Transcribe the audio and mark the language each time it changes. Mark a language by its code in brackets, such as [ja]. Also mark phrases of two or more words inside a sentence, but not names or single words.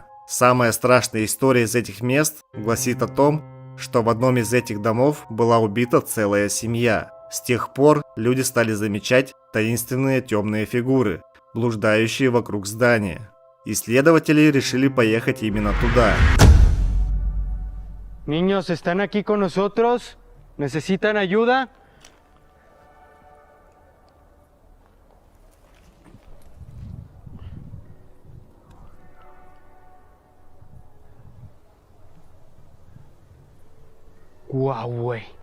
[ru] Самая страшная история из этих мест гласит о том, что в одном из этих домов была убита целая семья. С тех пор люди стали замечать таинственные темные фигуры, блуждающие вокруг здания. Исследователи решили поехать именно туда. [es] Niños, ¿están aquí con nosotros? ¿Necesitan ayuda? Guau, güey.